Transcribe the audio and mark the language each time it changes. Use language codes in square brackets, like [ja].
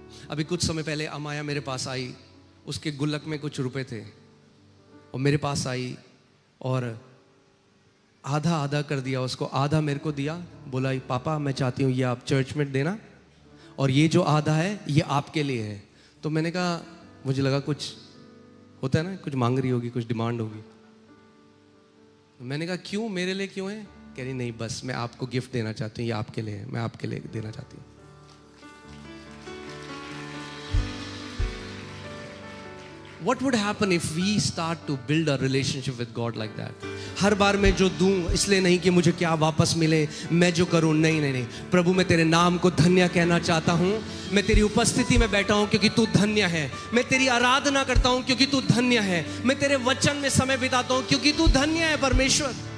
[hi] अभी कुछ समय पहले अमाया मेरे पास आई, उसके गुल्लक में कुछ रुपए थे, और मेरे पास आई और आधा आधा कर दिया उसको, आधा मेरे को दिया, बोला पापा मैं चाहती हूँ ये आप चर्च में देना, और ये जो आधा है ये आपके लिए है। तो मैंने कहा, मुझे लगा कुछ होता है ना, कुछ मांग रही होगी, कुछ डिमांड होगी। मैंने कहा क्यों, मेरे लिए क्यों है? कह रही नहीं, बस मैं आपको गिफ्ट देना चाहती हूँ, ये आपके लिए है, मैं आपके लिए देना चाहती हूँ। [en] What would happen if we start to build a relationship with God like that? [hi] हर बार मैं जो दूं इसलिए नहीं कि मुझे क्या वापस मिले, मैं जो करूं, नहीं नहीं नहीं, प्रभु मैं तेरे नाम को धन्य कहना चाहता हूं, मैं तेरी उपस्थिति में बैठा हूं क्योंकि तू धन्य है, मैं तेरी आराधना करता हूं क्योंकि तू धन्य है, मैं तेरे वचन में समय बिताता हूं क्योंकि तू धन्य है परमेश्वर।